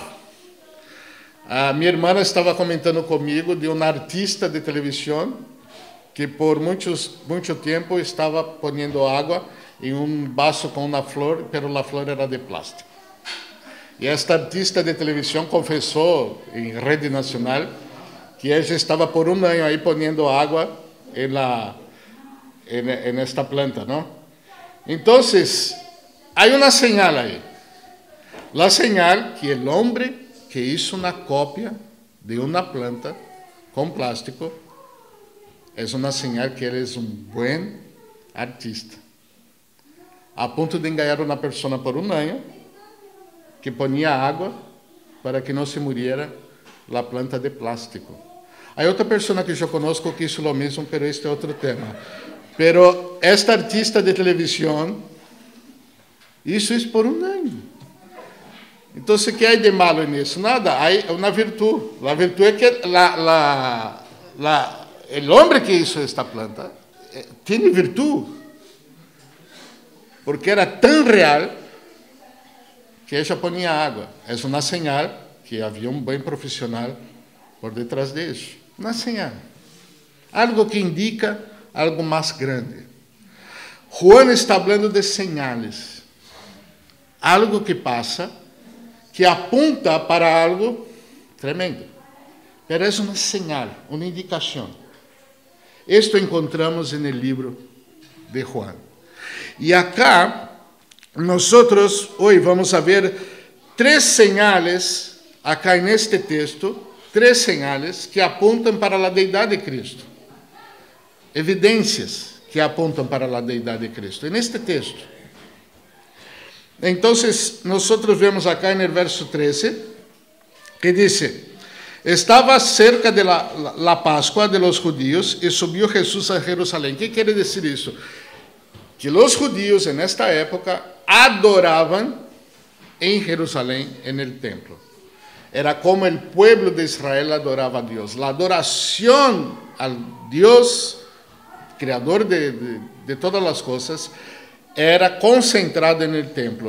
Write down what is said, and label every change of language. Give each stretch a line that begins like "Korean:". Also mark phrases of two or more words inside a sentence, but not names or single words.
Portuguese: A minha irmã estava comentando comigo de um artista de televisão que por muito tempo estava ponendo água em um vaso com uma flor, pero a flor era de plástico. E esta artista de televisão confessou em rede nacional que ela estava por um ano aí ponendo água
Spanish: en esta
Portuguese: planta, não? Então, há uma señal aí.
Spanish: La señal que el hombre que hizo una copia de una planta con plástico es una señal que él es un buen artista.
Portuguese: A ponto de enganar uma pessoa por um ano que ponía água para que não
Spanish: se muriera la planta
Portuguese: de plástico. Há outra pessoa que eu
Spanish: conozco que hizo lo
Portuguese: mesmo, pero este é outro tema.
Spanish: Pero esta
Portuguese: artista de televisão hizo isso por um ano. Então, o que há de malo nisso? Nada, há uma virtude. A virtude é que o homem que hizo esta planta tem virtude, porque era tão real que ela ponia água. É uma señal que havia um bom profissional por detrás disso. Uma señal. Algo que indica algo mais grande. Juan está falando de señales. Algo que passa, que apunta para algo tremendo. Pero é uma señal, uma indicação. Isto encontramos no livro de Juan. E acá, nós hoje
Spanish: vamos a ver
Portuguese: três señales, acá neste texto, três señales que apontam para a deidade de Cristo. Evidências que apontam para a deidade de Cristo. Neste texto. Então, nós vemos acá no verso 13, que diz: estava
Spanish: cerca de la Páscoa de los judíos
Portuguese: e subiu Jesus a Jerusalém. O que quer dizer isso? Que os judíos, nesta época, adoravam em Jerusalém, no templo. Era como o povo de Israel adorava a Deus. A adoração ao Deus, Criador de todas as coisas, era concentrada no templo.